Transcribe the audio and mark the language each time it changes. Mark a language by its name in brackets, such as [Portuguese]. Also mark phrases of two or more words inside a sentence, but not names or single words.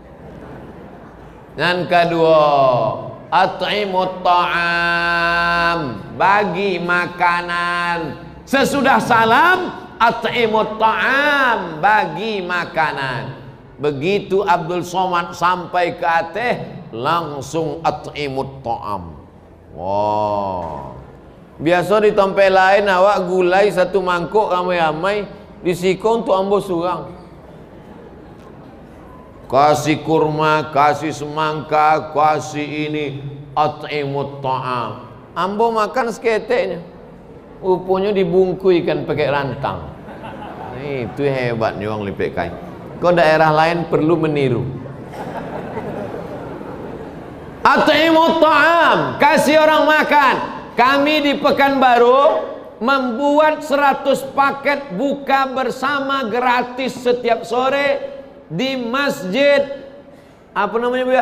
[Indonesian] Yang kedua, [Arabic] إطعام الطعام, [Indonesian] bagi makanan. Sesudah salam, [Arabic] إطعام الطعام, [Indonesian] bagi makanan. Begitu Abdul Somad sampai ke Aceh, langsung [Arabic] إطعام الطعام. [Minangkabau] Wow. Biasa di tempat lain awak gulai satu mangkuk ramai-ramai, di siko untuk ambo surang. Kasih kurma, kasih semangka, kasih ini, [Arabic] إطعام الطعام. [Minangkabau] Ambo makan seketeknya. Rupanya dibungkuikan pakai rantang. [Indonesian] Itu hebatnya orang lipek kain. Kau daerah lain perlu meniru. [Arabic] إطعام الطعام, [Indonesian] kasih orang makan. Kami di Pekanbaru membuat 100 paket buka bersama gratis setiap sore di masjid, apa namanya Bu ya?